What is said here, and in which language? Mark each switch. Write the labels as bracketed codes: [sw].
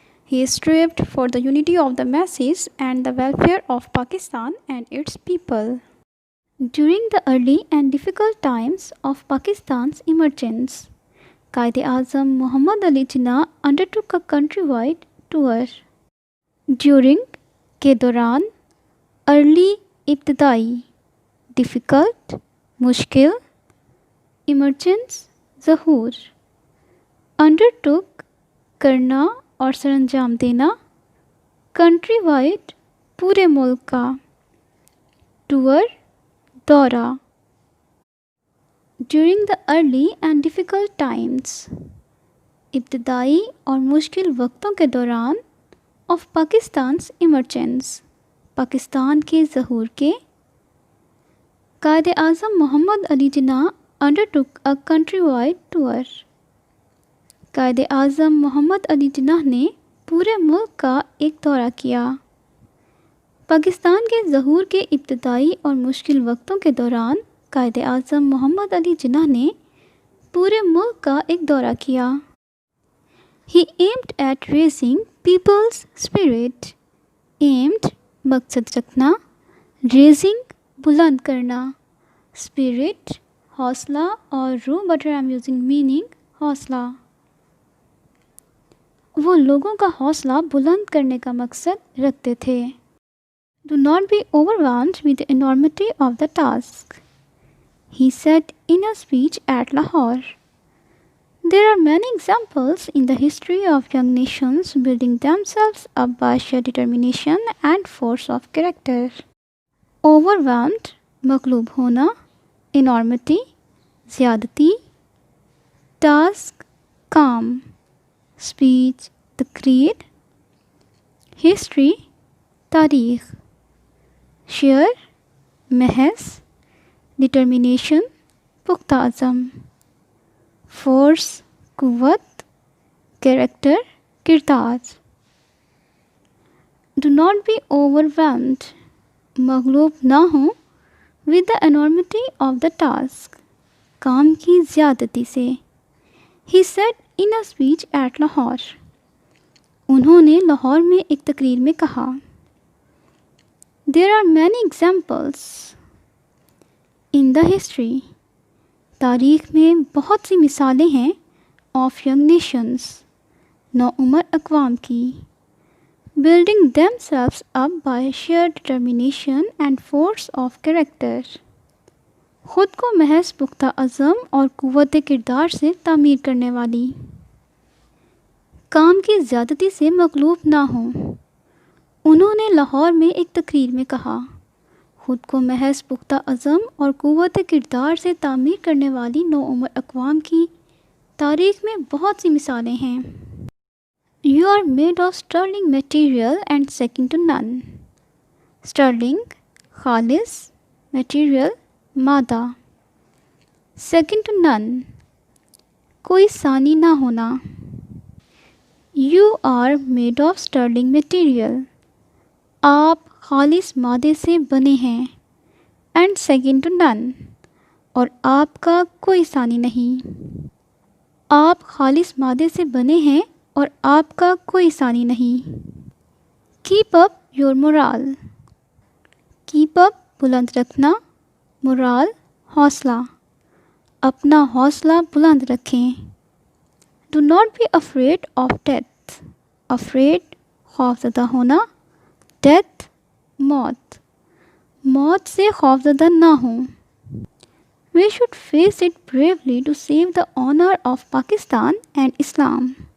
[en] He strived for the unity of the masses and the welfare of Pakistan and its people. During the early and difficult times of Pakistan's emergence, Qaid-e-Azam Muhammad Ali Jinnah undertook a countrywide tour. [hi] During के दौरान early इब्तदाई difficult मुश्किल emergence ज़हूर undertook करना और सरंजाम देना country wide पूरे मुल्क का टूर दौरा [en] during the early and difficult times [hi] इब्तदाई और मुश्किल वक्तों के दौरान [en] of Pakistan's emergence [hi] पाकिस्तान के ज़हूर के Quaid-e-Azam Mohammad Ali Jinnah [en] undertook a country wide tour [hi] Quaid-e-Azam Mohammad Ali Jinnah ने पूरे मुल्क का एक दौरा किया। पाकिस्तान के ज़हूर के इब्तदाई और मुश्किल वक्तों के दौरान कायद-ए-आज़म मोहम्मद अली जिन्ना ने पूरे मुल्क का एक दौरा किया। [en] He aimed at raising people's spirit. [hi] Aimed मकसद रखना, raising बुलंद करना, spirit हौसला और रूह [en] but I am using meaning [hi] हौसला। वो लोगों का हौसला बुलंद करने का मकसद रखते थे। [en] Do not be overwhelmed with the enormity of the task, he said in a speech at Lahore. There are many examples in the history of young nations building themselves up by sheer determination and force of character. [hi] Overwhelmed मगलूब होना, enormity ज़्यादती, task काम, speech तकरीर, history तारीख, sheer महज, determination पुख्ता अज़म, force कुव्वत, character किरदार। [en] Do not be overwhelmed [hi] मगलूब ना हो [en] with the enormity of the task [hi] काम की ज़्यादती से, [en] he said in a speech at Lahore. [hi] उन्होंने लाहौर में एक तकरीर में कहा [en] There are many examples in the history [hi] तारीख़ में बहुत सी मिसालें हैं [en] of young nations [hi] नौउमर अक़वाम की [en] building themselves up by sheer determination and force of character [hi] ख़ुद को महज पुख्ता अज़म और क़ुव्वत किरदार से तामीर करने वाली काम की ज़्यादती से मग़लूब ना हो। उन्होंने लाहौर में एक तकरीर में कहा ख़ुद को महज पुख्ता अज़म और क़ुव्वत किरदार से तामीर करने वाली नौउमर अक़वाम की तारीख़ में बहुत सी मिसालें हैं। [en] You are made of sterling material and second to none. [hi] Sterling खालिस material मादा second to none कोई सानी ना होना। [en] You are made of sterling material [hi] आप खालिस मादे से बने हैं [en] and second to none [hi] और आपका कोई सानी नहीं। आप खालिस मादे से बने हैं और आपका कोई सानी नहीं। [en] Keep up your morale. [hi] Keep up बुलंद रखना, morale हौसला, अपना हौसला बुलंद रखें। [en] Do not be afraid of death. [hi] Afraid खौफज़दा होना, death मौत, मौत से खौफज़दा ना हो। [en] We should face it bravely to save the honor of Pakistan and Islam.